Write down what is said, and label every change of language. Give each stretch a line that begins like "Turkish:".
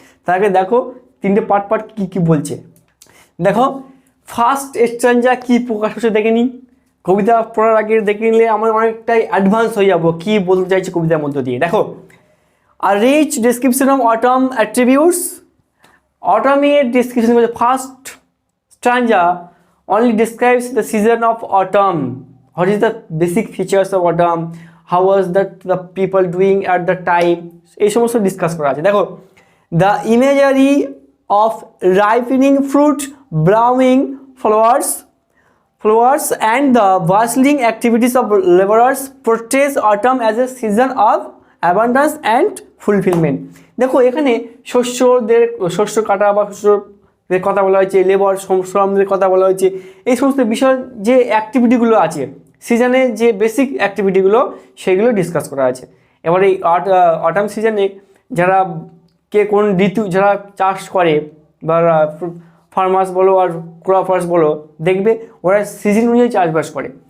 Bangla: তার আগে দেখো 3টে পার্ট কী বলছে। দেখো ফার্স্ট স্ট্যাঞ্জা কী প্রকাশ করছে দেখে নিই, কবিতা পড়ার আগে দেখে নিলে আমরা অনেকটাই অ্যাডভান্স হয়ে যাবো কী বলতে চাইছে কবিতার মধ্য দিয়ে।
English: দেখো a rich description of autumn attributes. অটমের description বলছে first stanza only describes the season of autumn. What is the basic features of autumn? How was that the people doing at the time?
Bangla: এই সমস্ত ডিসকাস করা আছে।
English: দেখো the imagery of ripening fruit, blooming flowers and the bustling activities of laborers portrays autumn as a season of abundance and fulfillment.
Bangla: দেখো এখানে শস্য কাটা বা শস্য কথা বলা হয়েছে, লেবার শ্রমদের কথা বলা হয়েছে। এই সমস্ত বিষয় যে অ্যাক্টিভিটিগুলো আছে সিজনে, যে বেসিক অ্যাক্টিভিটিগুলো সেগুলো ডিসকাস করা আছে। এবার এই অটাম সিজনে যারা কে কোন ঋতু যারা চাষ করে বা ফার্মার্স বলো আর ক্রপার্স বলো, দেখবে ওরা সিজন অনুযায়ী চাষবাস করে।